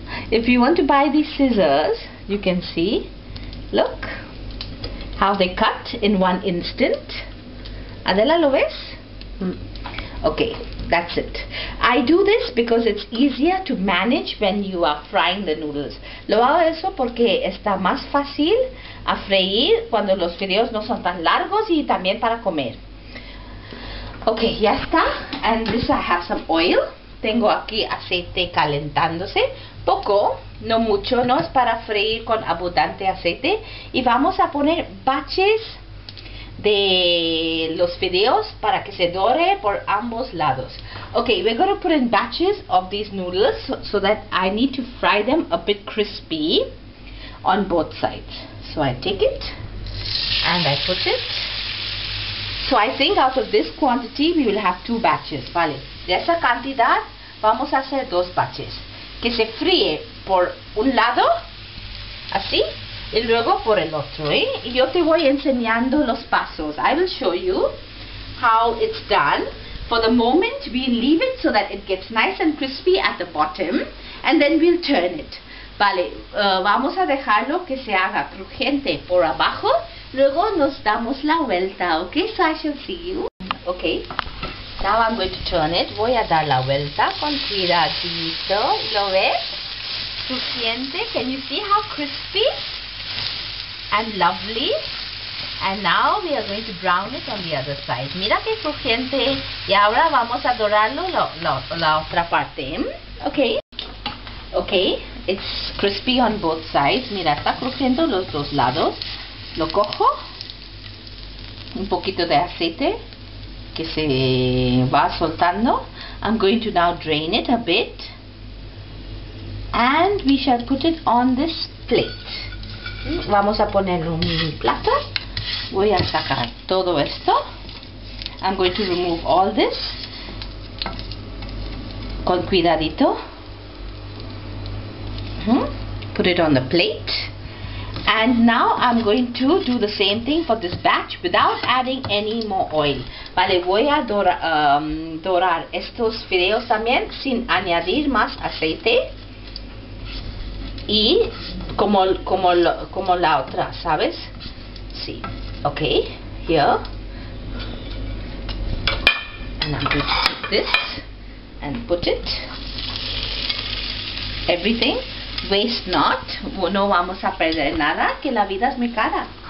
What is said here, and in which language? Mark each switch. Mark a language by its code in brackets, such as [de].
[en] If you want to buy these scissors, you can see. Look how they cut in one instant. Adela, [es] ¿lo ves? [en] Okay, that's it. I do this because it's easier to manage when you are frying the noodles. [es] Lo hago eso porque está más fácil a freír cuando los fideos no son tan largos y también para comer. Okay, ya está. [en] And this I have some oil. [es] Tengo aquí aceite calentándose. Poco, no mucho, no es para freír con abundante aceite. Y vamos a poner baches de los fideos para que se dore por ambos lados. [en] Okay, we're going to put in batches of these noodles so that I need to fry them a bit crispy on both sides. So I take it and I put it So I think out of this quantity we will have 2 batches, ¿vale? [es] De esa cantidad vamos a hacer 2 batches. Que se fríe por un lado, así, y luego por el otro, ¿eh? Y yo te voy enseñando los pasos. [en] I will show you how it's done. For the moment, we leave it so that it gets nice and crispy at the bottom, and then we'll turn it. [es] Vale, vamos a dejarlo que se haga crujiente por abajo, luego nos damos la vuelta, okay? [en] So I shall see you. Okay, now I'm going to turn it. [es] Voy a dar la vuelta con cuidadito. ¿Lo ves? Crujiente. [en] Can you see how crispy and lovely? And now we are going to brown it on the other side. [es] Mira que crujiente. Y ahora vamos a dorarlo la otra parte. [en] Okay. Okay, it's crispy on both sides. [es] Mira, está crujiendo los dos lados. Lo cojo. Un poquito de aceite que se va soltando. [en] I'm going to now drain it a bit. And we shall put it on this plate. [es] Vamos a ponerlo en mi plato. Voy a sacar todo esto. [en] I'm going to remove all this. [es] Con cuidadito. [en] Put it on the plate. And now I'm going to do the same thing for this batch without adding any more oil. [es] Vale, voy a dorar estos fideos también sin añadir más aceite. Y como la otra, ¿sabes? Sí. [en] Okay, here. And I'm going to take this and put it. Everything. Waste not. [es] No vamos a perder nada, que la vida es muy cara.